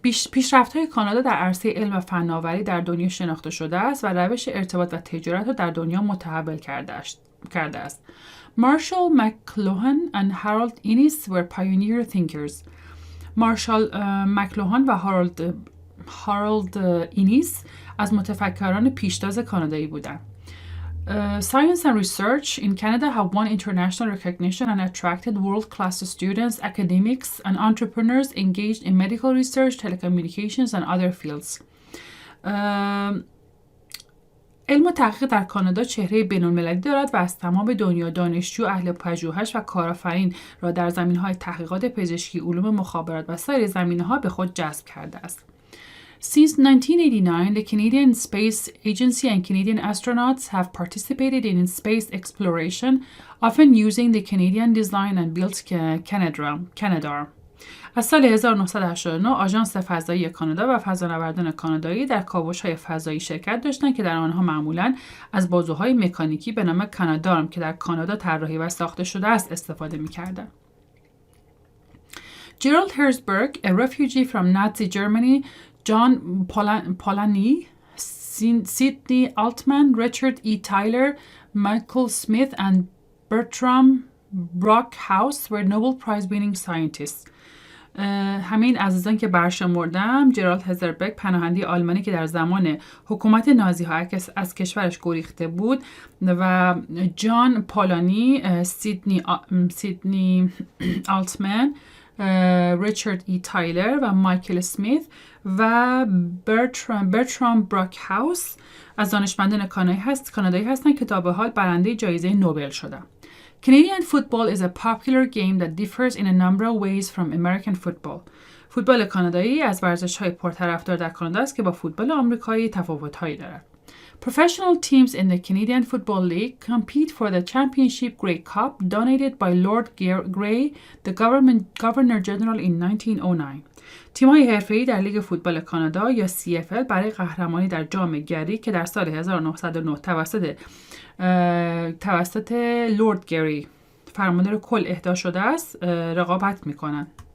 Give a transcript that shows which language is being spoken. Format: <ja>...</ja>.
<fa>پیشرفت‌های کانادا در عرصه علم و فناوری در دنیا شناخته شده است و روش ارتباط و تجارت را در دنیا متحول کرده است.</fa> <en>Marshall McLuhan and Harold Innis were pioneer thinkers.</en> <fa>مارشال مکلوهان و هارولد اینیس از متفکران پیشتاز کانادایی بودند.</fa> <en>Science and research in Canada have won international recognition and attracted world-class students, academics, and entrepreneurs engaged in medical research, telecommunications, and other fields.</en> <fa>علم و تحقیق در کانادا چهره بین‌المللی دارد و از تمام دنیا دانشجو، اهل پژوهش و کارآفرین را در زمینه‌های تحقیقات پزشکی، علوم مخابرات و سایر زمینه‌ها به خود جذب کرده است.</fa> <en>Since 1989, the Canadian Space Agency and Canadian astronauts have participated in space exploration, often using the Canadian design and built Canada.</en> <fa>از سال 1989 آژانس فضایی کانادا و فضانوردان کانادایی در کاوش‌های فضایی شرکت داشتند که در آنها معمولاً از بازوهای مکانیکی به نام کانادارم که در کانادا طراحی و ساخته شده است استفاده می‌کردند.</fa> <en>Gerald Herzberg, a refugee from Nazi Germany, John Polanyi, Sidney Altman, Richard E. Tyler, Michael Smith, and Bertram Brockhaus were Nobel Prize-winning scientists.</en> <fa>همین عزیزان که برشمردم، جرالد هزربرگ پناهنده آلمانی که در زمان حکومت نازی ها از کشورش گریخته بود و جان پولانی، سیدنی آلتمن، ریچارد ای تایلر و مایکل سمیت و برترام براکهاوس از دانشمندان کانادایی هستند که تا به حال برنده جایزه نوبل شدند.</fa> <en>Canadian football is a popular game that differs in a number of ways from American football.</en> <fa>فوتبال کانادایی از ورزش‌های پرطرفدار در کانادا است که با فوتبال آمریکایی تفاوت‌هایی دارد.</fa> <en>Professional teams in the Canadian Football League compete for the Championship Grey Cup donated by Lord Grey, the Governor General in 1909.</en> <fa>تیم‌های حرفه‌ای در لیگ فوتبال کانادا یا CFL برای قهرمانی در جام گری که در سال 1909 توسط لورد گری فرماندار کل اهدا شده است رقابت می‌کنند.</fa>